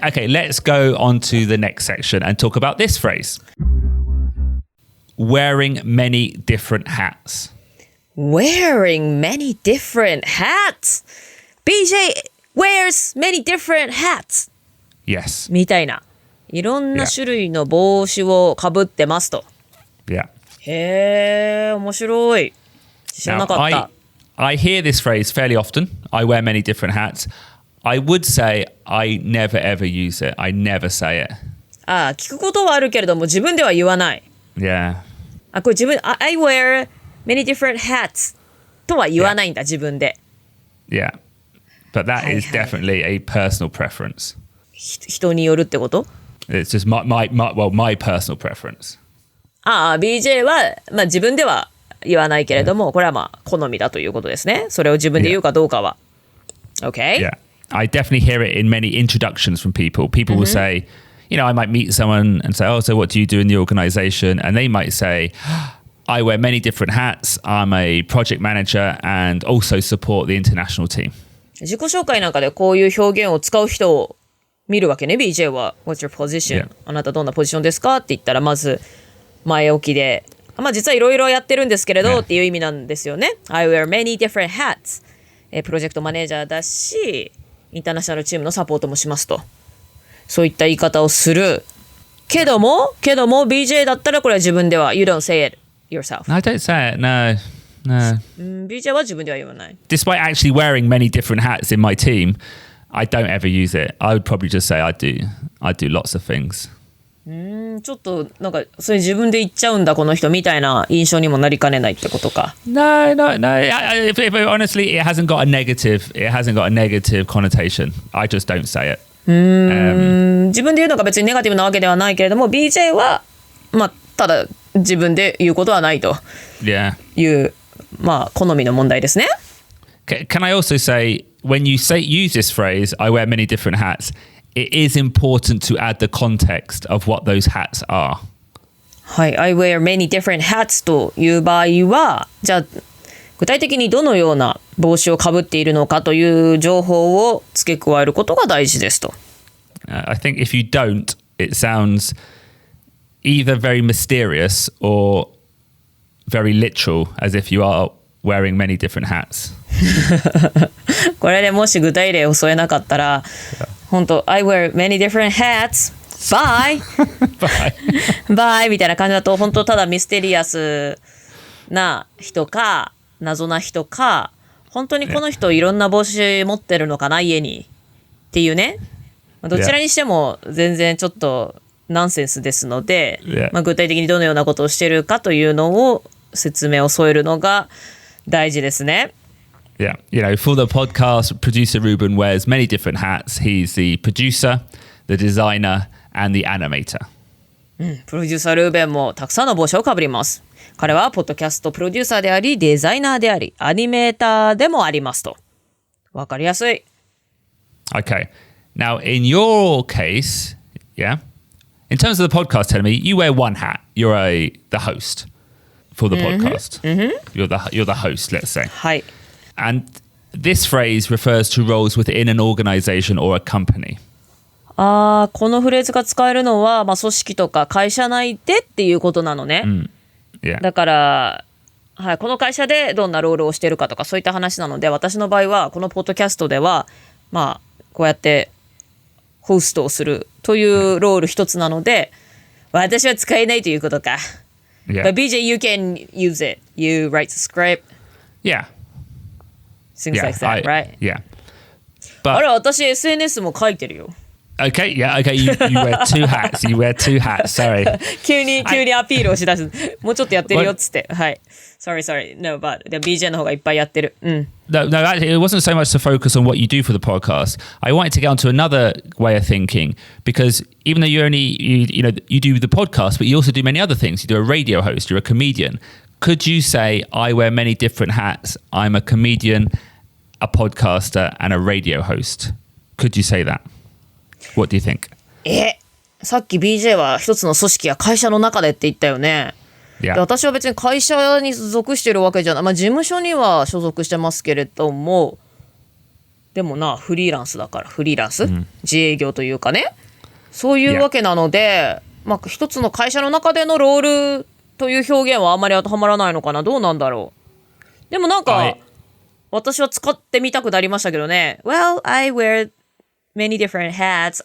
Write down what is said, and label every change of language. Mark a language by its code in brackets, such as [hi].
[en] let's go on to the next section and talk about this phrase. Wearing many different hats. Wearing many different hats. BJ wears many different hats. Yes. [ja] みたいな。いろんな種類の帽子をかぶってますと。 [en] Yeah. [ja] へー、面白い。知らなかった。 [en] I hear this phrase fairly often. I wear many different hats. I would say I never ever use it. I never say it. [ja] 聞くことはあるけれども自分では言わない。 [en] Yeah. [ja] これ自分、 [en] I wear many different hats [ja] とは言わないんだ、自分で。 [en] Yeah. But that is definitely a personal preference. [ja] 人によるってこと？ [en] It's just my personal preference. [ja] BJ は、自分では言わないけれども、これは好みだということですね。それを自分で言うかどうかは。 [en] Okay? Yeah. I definitely hear it in many introductions from people. People will say, I might meet someone and say, oh, so what do you do in the organization? And they might say, I wear many different hats. I'm a project manager and also support the international team. [ja] 自己紹介なんかでこういう表現を使う人を見るわけね。 [en] BJ [ja] は [en] What's your position? [ja] あなたどんなポジションですかって言ったらまず前置きで実はいろいろやってるんですけれどっていう意味なんですよね。 [en] I wear many different hats. [ja] プロジェクトマネージャーだしインターナショナルチームのサポートもしますと。そういった言い方をするけども BJ だったらこれは自分では [en] You don't say it yourself. I don't say it, no. [ja] BJ は自分では言わない。 [en] Despite actually wearing many different hats in my team, I don't ever use it. I would probably just say I do lots of things. [ja] ちょっとなんかそれ自分で言っちゃうんだこの人みたいな印象にもなりかねないってことか。 [en] No. If honestly, it hasn't got a negative connotation. I just don't say it. [ja] 自分で言うのが別にネガティブなわけではないけれども BJ はただ自分で言うことはないというまあ好みの問題ですね。 [en] Can I also say, when you use this phrase, I wear many different hats, it is important to add the context of what those hats are. [ja] はい、 [en] I wear many different hats [ja] という場合は、じゃあ具体的にどのような帽子をかぶっているのかという情報を付け加えることが大事ですと。 [en] I think if you don't, it sounds either very mysterious or very literal, as if you are wearing many different hats. [ja] これでもし具体例を添えなかったら、本当 [en] I wear many different hats. Bye! Bye! [ja] みたいな感じだと、本当ただミステリアスな人か、謎な人か、本当にこの人いろんな帽子持ってるのかな、家に。っていうね。どちらにしても全然ちょっとナンセンスですので、まあ、具体的にどのようなことをしているかというのを説明を添えるのが大事ですね。 [en] Yeah, you know, for the podcast, producer Ruben wears many different hats. He's the producer, the designer, and the animator. [ja] プロデューサールーベンもたくさんの帽子をかぶります。彼はポッドキャストプロデューサーであり、デザイナーであり、アニメーターでもありますと。わかりやすい。 [en] Okay. Now, in your case, yeah, in terms of the podcast, tell me, you wear one hat. You're the host for the podcast. You're the host, let's say. [ja] はい。 [en] And this phrase refers to roles within an organization or a company. [ja] このフレーズが使えるのは、まあ、組織とか会社内でっていうことなのね。 [en] Yeah. [ja] だから、はい、この会社でどんなロールをしているかとかそういった話なので、私の場合はこのポッドキャストでは、まあ、こうやってホストをするというロール一つなので、私は使えないということか。 [en] Yeah. But BJ, you can use it. You write the script. Yeah. Things like that, right? Yeah. [ja] あれ、 [en] But [ja] 私 SNS も書いてるよ。 [en] okay, yeah, okay. You wear two hats. You wear two hats. Sorry. [ja] 急にアピールをしだす。もうちょっとやってるよっつって。はい。 [en] Sorry. No, but [ja] BJ の方がいっぱいやってる。 [en] No, actually, it wasn't so much to focus on what you do for the podcast. I wanted to get onto another way of thinking because even though you do the podcast, but you also do many other things. You do a radio host. You're a comedian. Could you say, I wear many different hats. I'm a comedian, a podcaster, and a radio host? Could you say that? What do you think? [ja] さっき BJ は一つの組織や会社の中でって言ったよね。 [en] Yeah. [ja] で私は別に会社に属してるわけじゃない。まあ事務所には所属してますけれども、でもな、フリーランスだから、フリーランス、自営業というかね。そういうわけなので、まあ一つの会社の中でのロールという表現はあんまり当てはまらないのかな。どうなんだろう。でもなんか、私は使ってみたくなりましたけどね。 [en] Well, I wear many different hats.